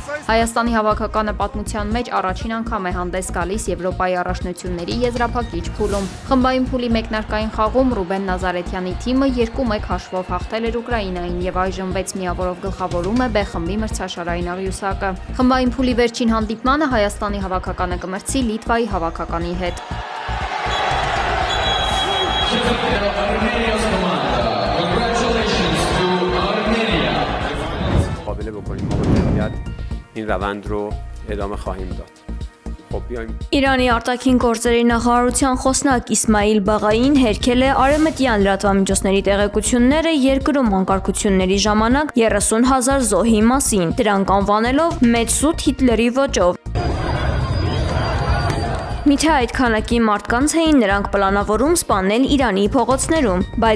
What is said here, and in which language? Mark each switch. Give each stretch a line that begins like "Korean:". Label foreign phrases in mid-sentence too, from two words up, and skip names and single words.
Armenian: Հայաստանի հավաքականը պատմության մեջ առաջին անգամ է հանդես գալիս Եվրոպայի առաջնությունների եզրափակիչ փուլում։ Խմբային փուլի մեկնարկային խաղում Ռուբեն Նազարեթյանի թիմը 2-1 հաշվով հաղթել էր Ուկրաինային եւ այժմ 6 միավորով գլխավորում է B խմբի մրցաշարային աղյուսակը։ Խմբային փուլի վերջին հանդիպմանը Հայաստանի հավաքականը կմրցի Լիտվայի հավաքականի հետ։
Persian: قابل بکنیم ما با جمعیت این روند رو ادامه خواهیم داد.
Armenian: Իրանի արտաքին գործերի նախարարության խոսնակ Իսմայիլ Բաղային հերքել է արևմտյան լրատվամիջոցների տեղեկությունները երկրում անկարգությունների ժամանակ 30,000 զոհի մասին, դրանք անվանելով մեծ սուտ Հիտլերի ոճով։ Միթե այդ քանակի մարդկանց էին նրանք պլանավորում սպանել Իրանի փողոցներում, բայց